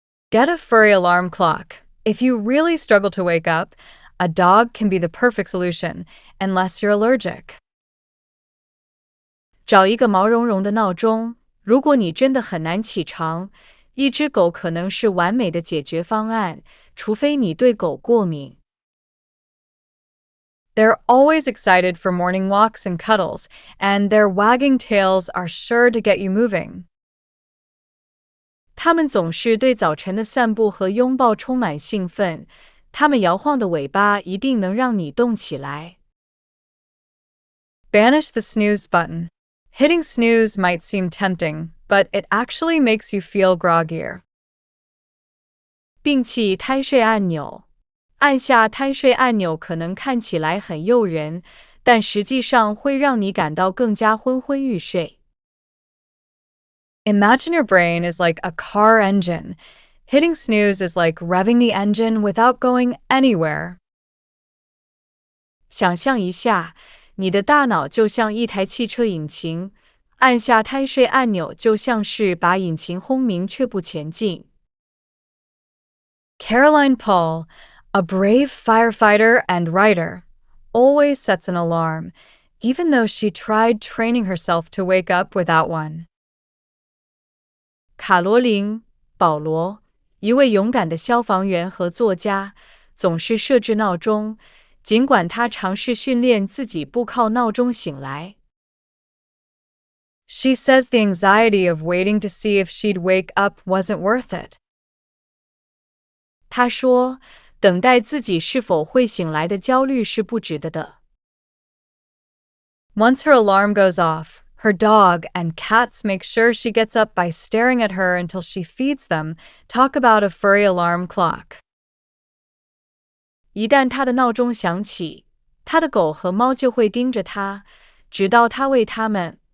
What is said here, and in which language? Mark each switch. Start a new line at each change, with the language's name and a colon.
English: Get a furry alarm clock. If you really struggle to wake up, a dog can be the perfect solution, unless you're allergic.
Chinese: 找一个毛茸茸的闹钟，如果你真的很难起床，一只狗可能是完美的解决方案，除非你对狗过敏。
English: They're always excited for morning walks and cuddles, and their wagging tails are sure to get you moving.
Chinese: 它们总是对早晨的散步和拥抱充满兴奋，它们摇晃的尾巴一定能让你动起来。
English: Banish the snooze button. Hitting snooze might seem tempting, but it actually makes you feel groggier.
Chinese: 摒弃贪睡按钮。按下贪睡按钮可能看起来很诱人，但实际上会让你感到更加昏昏欲睡。
English: Imagine your brain is like a car engine. Hitting snooze is like revving the engine without going anywhere.
Chinese: 想象一下，你的大脑就像一台汽车引擎，按下贪睡按钮就像是把引擎轰鸣却不前进。
English: Caroline Paul, a brave firefighter and writer, always sets an alarm, even though she tried training herself to wake up without one.
Chinese: 卡罗琳·保罗，一位勇敢的消防员和作家，总是设置闹钟，尽管他尝试训练自己不靠闹钟醒来。
English: She says the anxiety of waiting to see if she'd wake up wasn't worth it.
Chinese: 他说，等待自己是否会醒来的焦虑是不值得的。
English: Once her alarm goes off, her dog and cats make sure she gets up by staring at her until she feeds them. Talk about a furry alarm clock.
Chinese: 一旦他的闹钟响起，他的狗和猫就会盯着他，直到他喂它们。